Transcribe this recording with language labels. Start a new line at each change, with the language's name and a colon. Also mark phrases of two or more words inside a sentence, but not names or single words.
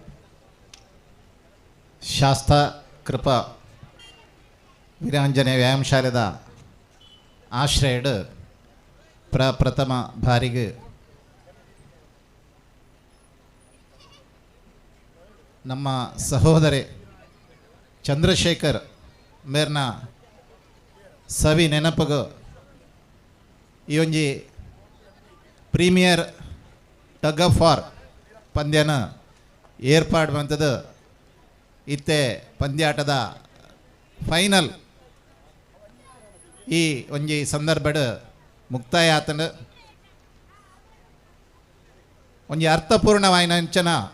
Tulu: ಶಾಸ್ತಾ ಕೃಪಾ ವೀರಾಂಜನೇಯ ವ್ಯಾಯಾಮ ಶಾಲೆದ ಆಶ್ರಯಡ್ ಪ್ರಥಮ ಬಾರಿಗೆ ನಮ್ಮ ಸಹೋದರಿ ಚಂದ್ರಶೇಖರ್ ಮೇರ್ನ ಸವಿ ನೆನಪಗ ಈ ಒಂಜಿ
English: premier tug of war
Tulu: ಪಂದ್ಯನ ಏರ್ಪಾಡು ಬಂತದ. ಇತ್ತೆ ಪಂದ್ಯಾಟದ ಫೈನಲ್ ಈ ಒಂಜಿ ಸಂದರ್ಭಡ್ ಮುಕ್ತಾಯ ಆತನ ಒಂಜಿ ಅರ್ಥಪೂರ್ಣವಾಯಿನ ಅಂಚನ